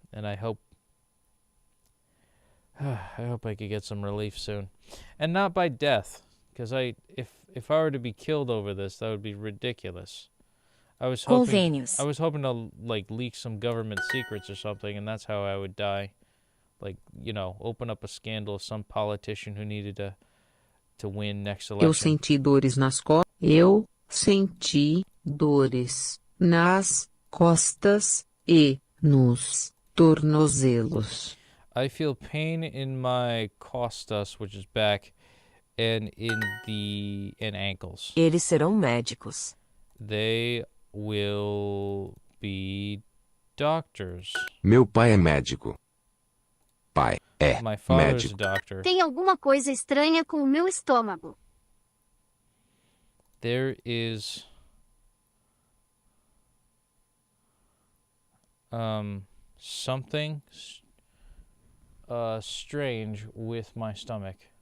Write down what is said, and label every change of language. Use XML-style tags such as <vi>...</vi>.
<en>And I hope I could get some relief soon, and not by death, because if I were to be killed over this, that would be ridiculous. I was hoping to like leak some government secrets or something, and that's how I would die. Like, you know, open up a scandal of some politician who needed to win next election.</en> <pt>Eu senti dores nas costas. Eu senti dores nas costas e nos tornozelos.</pt> <en>I feel pain in my costas, which is back, and in ankles.</en> <pt>Eles serão médicos.</pt> <en>They will be doctors.</en> <pt>Meu pai é médico. Pai é</pt> <en>My father's a</en> <pt>médico.</pt> <en>doctor.</en> <pt>Tem alguma coisa estranha com o meu estômago.</pt> <en>There is something strange with my stomach.</en>